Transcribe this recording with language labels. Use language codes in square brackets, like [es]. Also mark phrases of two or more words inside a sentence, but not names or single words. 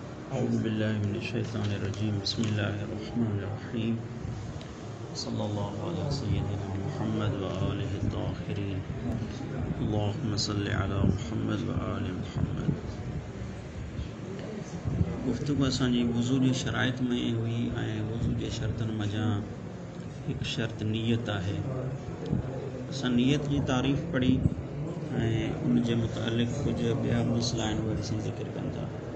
[ar] أعوذ بالله من الشيطان الرجيم بسم الله الرحمن الرحيم صلى الله على سيدنا محمد وآله الطاهرين اللهم صل على محمد وآل محمد. [sd] गुफ्तगू असांजी वुज़ू जी शराइत में हुई ऐं वुज़ू जे शर्तनि मज़ा हिकु शर्त नियत आहे। असां नियत जी तारीफ़ पढ़ी ऐं उन जे मुतालिक़ कुझु ॿिया मसइला आहिनि उहे असां ज़िक्र कनि था।